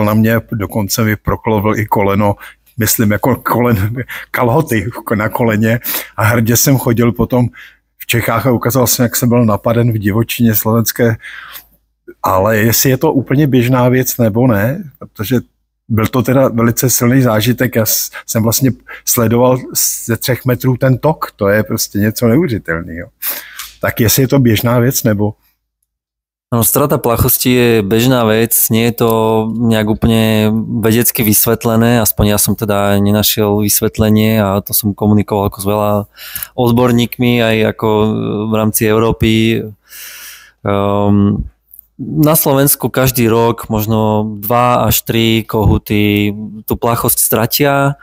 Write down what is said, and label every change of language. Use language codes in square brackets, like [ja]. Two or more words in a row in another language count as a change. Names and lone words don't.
[cs] na mě, dokonce mi proklovil i koleno, myslím jako kalhoty na koleně a hrdě jsem chodil potom v Čechách a ukázal jsem, jak jsem byl napaden v divočině slovenské, ale jestli je to úplně běžná věc nebo ne, protože byl to teda velice silný zážitek, já jsem vlastně sledoval ze 3 metrů ten tok, to je prostě něco neuvěřitelného. Tak jestli je to běžná věc nebo... No, [sk] strata plachosti je bežná vec, nie je to nejak úplne vedecky vysvetlené, aspoň ja som teda nenašiel vysvetlenie a to som komunikoval ako s veľa odborníkmi aj ako v rámci Európy. Na Slovensku každý rok možno 2 až 3 kohuty tú plachosť stratia.